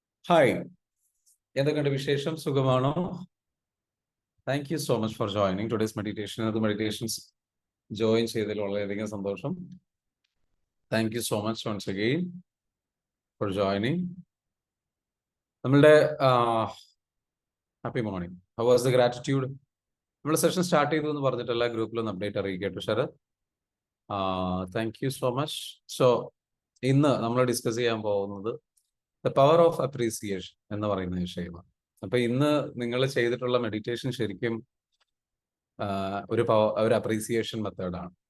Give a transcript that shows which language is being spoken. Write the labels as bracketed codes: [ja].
[ml] Hi, എന്തൊക്കെയുണ്ട് വിശേഷം? സുഖമാണോ? [en] Thank you so much for joining today's meditation. [ml] അത് meditations join ചെയ്തതിൽ വളരെയധികം സന്തോഷം. [en] Thank you so much once again for joining. നമ്മളുടെ happy morning. How was the gratitude? [ml] നമ്മൾ സെഷൻ സ്റ്റാർട്ട് ചെയ്തു എന്ന് പറഞ്ഞിട്ട് എല്ലാ ഗ്രൂപ്പിലും അപ്ഡേറ്റ് അറിയിക്കട്ടെ Sarath. [en] Thank you so much. [ml] So ഇന്ന് നമ്മൾ ഡിസ്കസ് ചെയ്യാൻ പോകുന്നത് ദ പവർ ഓഫ് അപ്രീസിയേഷൻ എന്ന് പറയുന്ന വിഷയമാണ്. അപ്പൊ ഇന്ന് നിങ്ങൾ ചെയ്തിട്ടുള്ള മെഡിറ്റേഷൻ ശരിക്കും ഒരു അപ്രീസിയേഷൻ മെത്തേഡാണ്.